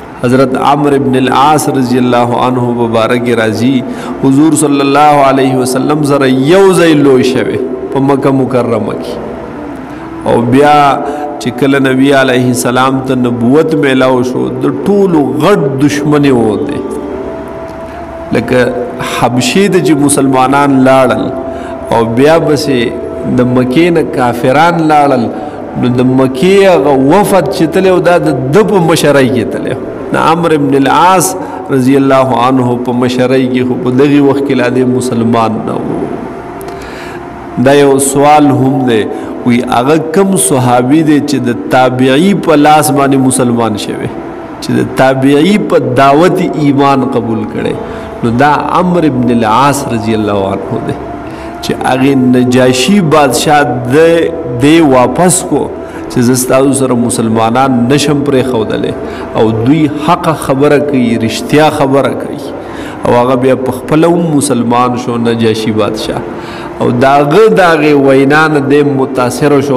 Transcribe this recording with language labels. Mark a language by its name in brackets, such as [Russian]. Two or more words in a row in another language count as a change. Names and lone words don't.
[Pashto] حضرت عمرو بن العاص [Arabic] رضی اللہ عنہ [Pashto] مبارک راضی حضور [Arabic] صلی اللہ علیہ وسلم [Pashto] سره یو ځای لوی شوی په مکه مکرمه کې او بیا چې کله نبی [Arabic] علیه السلام [Pashto] ته نبوت میلاو شو د ټولو غټ دشمنی و دی لکه حبشې ته چې مسلمانان لاړل او بیا بسې د مکې نه کافران لاړل نو د مکې هغه وفد چې تللی دا د په مشرۍ کې تللی د عمرو بن العاص [Arabic] رضی اللہ عنہ [Pashto] په مشرۍ کې خو په دغه وخت کې لا د مسلمان نه و دا یو سوال هم دی وی هغه کم صحابي دی چې د تابعی په لاس باندې مسلمان شوی چې د تابعی په دعوت ایمان قبول کړي نو دا عمرو بن العاص [Arabic] رضی اللہ عنہ [Pashto] دی چې هغه نجاشی بادشاہ دی واپس کو چې زستاو سره مسلمانان نشم پرې خودلې او دوی حق خبره کوي رښتیا خبره کوي او هغه بیا په خپل مسلمان شو نجاشی بادشاہ او داغه وینا نه د متاثر شو